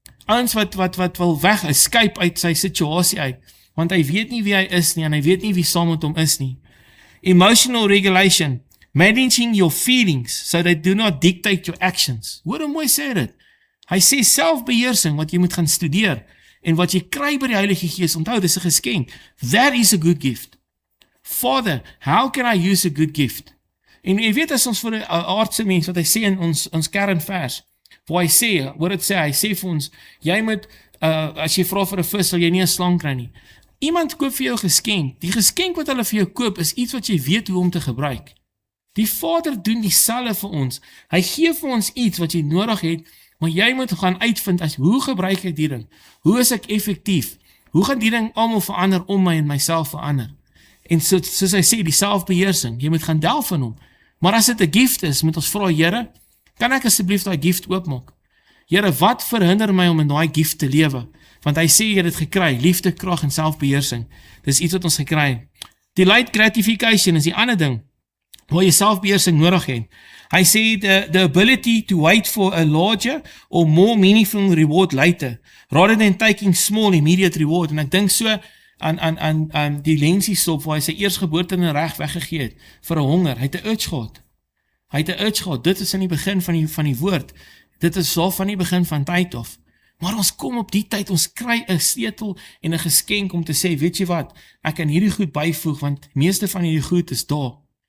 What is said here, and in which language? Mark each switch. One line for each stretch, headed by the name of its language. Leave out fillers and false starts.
Afrikaans: Ouens wat wil weg, escape uit sy situasie uit, want hy weet nie wie hy is nie, en hy weet nie wie saam met hom is nie.
English: Emotional regulation, managing your feelings, so they do not dictate your actions.
Afrikaans: Hoor hoe mooi sê dit. Hy sê selfbeheersing, wat jy moet gaan studeer, en wat jy kry by die Heilige Gees, onthou, dis 'n geskenk.
English: That is a good gift. Father, how can I use a good gift?
Afrikaans: En jy weet, as ons vir 'n aardse mens, wat hy sê in ons kernvers, waar hy sê, hy sê vir ons, jy moet, as jy vra vir 'n vis, sal jy nie 'n slang kry nie. Iemand koop vir jou geskenk. Die geskenk wat hulle vir jou koop, is iets wat jy weet hoe om te gebruik. Die Vader doen dieselfde vir ons. Hy gee vir ons iets wat jy nodig het, maar jy moet gaan uitvind, hoe gebruik ek die ding? Hoe is ek effektief? Hoe gaan die ding almal verander om my en myself verander? En soos hy sê, die selfbeheersing, jy moet gaan delf van hom. Maar as dit 'n gift is, moet ons vra, Here, kan ek asseblief daai gift oopmaak? Here, wat verhinder my om in daai gift te lewe? Want hy sê, jy het dit gekry, liefde, krag en selfbeheersing. Dis iets wat ons gekry het. Delayed gratification is die ander ding, waar jy selfbeheersing nodig het. Hy sê,
English: the ability to wait for a larger or more meaningful reward later, rather than taking small immediate reward.
Afrikaans: En ek dink so aan die lensiesop, waar hy sy eersgeboorte in 'n reg weggegee het, vir 'n honger. Hy het 'n urge gehad. Dit is in die begin van die woord. Dit is al van die begin van tyd af. Maar ons kom op die tyd, ons kry 'n sleutel en 'n geskenk om te sê, weet jy wat, ek kan hierdie goed byvoeg, want meeste van hierdie goed is daar.